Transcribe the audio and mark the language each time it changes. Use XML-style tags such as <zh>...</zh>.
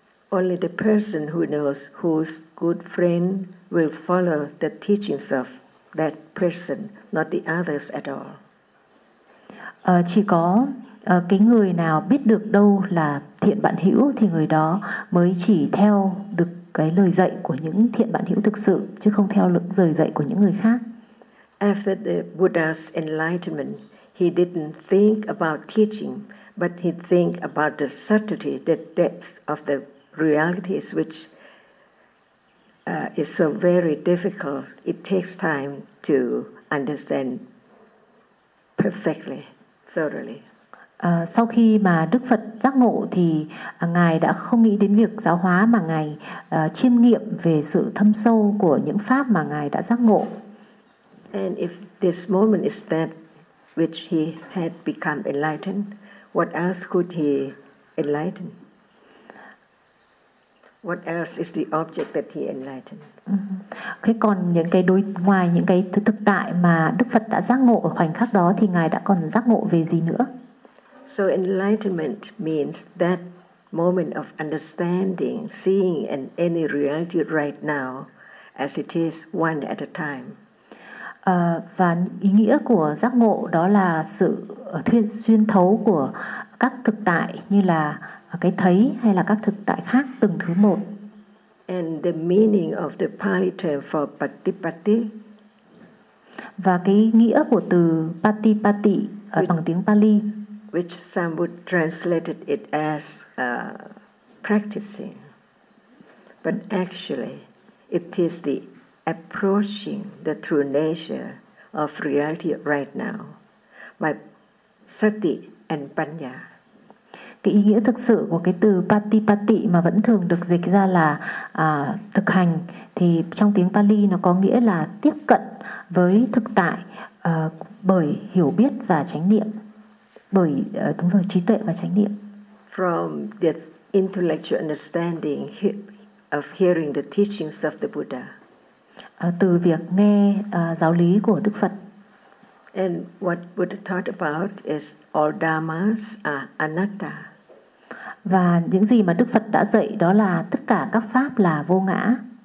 <en>Only the person who knows whose good friend will follow the teachings of that person, not the others at all.</en> <vi>Chỉ có cái người nào biết được đâu là thiện bạn hữu thì người đó mới chỉ theo được cái lời dạy của những thiện bạn hữu thực sự, chứ không theo lời dạy của những người khác.</vi> <en>After the Buddha's enlightenment, he didn't think about teaching, but he think about the subtlety, the depth of the realities, which is so very difficult. It takes time to understand perfectly, thoroughly.</en> <vi>Sau khi mà Đức Phật giác ngộ thì Ngài đã không nghĩ đến việc giáo hóa, mà Ngài chiêm nghiệm về sự thâm sâu của những pháp mà Ngài đã giác ngộ.</vi> <en>And if this moment is that which he had become enlightened, what else could he enlighten? What else is the object that he enlightened?</en> <vi>Thế còn những cái đối ngoài những cái thực tại mà Đức Phật đã giác ngộ ở khoảnh khắc đó thì Ngài đã còn giác ngộ về gì nữa?</vi> <en>So enlightenment means that moment of understanding, seeing and any reality right now as it is, one at a time.</en> <vi>Và ý nghĩa của giác ngộ đó là sự xuyên thấu của các thực tại như là cái thấy hay là các thực tại khác từng thứ một.</vi> <en>And the meaning of the Pali term for patipatti.</en> <vi>Và cái nghĩa của từ patipatti bằng tiếng Pali,</vi> <en>which some would translate it as practicing, but actually it is the approaching the true nature of reality right now by sati and panya.</en> <vi>Cái ý nghĩa thực sự của cái từ patipatti mà vẫn thường được dịch ra là thực hành thì trong tiếng Pali nó có nghĩa là tiếp cận với thực tại bởi hiểu biết và chánh niệm, bởi đúng rồi, trí tuệ và chánh niệm.</vi> <en>From the intellectual understanding of hearing the teachings of the Buddha.</en> <vi>Từ việc nghe giáo lý của Đức Phật.</vi> <en>And what Buddha taught about is all dharmas are anatta.</en> <vi>Và những gì mà Đức Phật đã dạy đó là tất cả các pháp là vô ngã.</vi>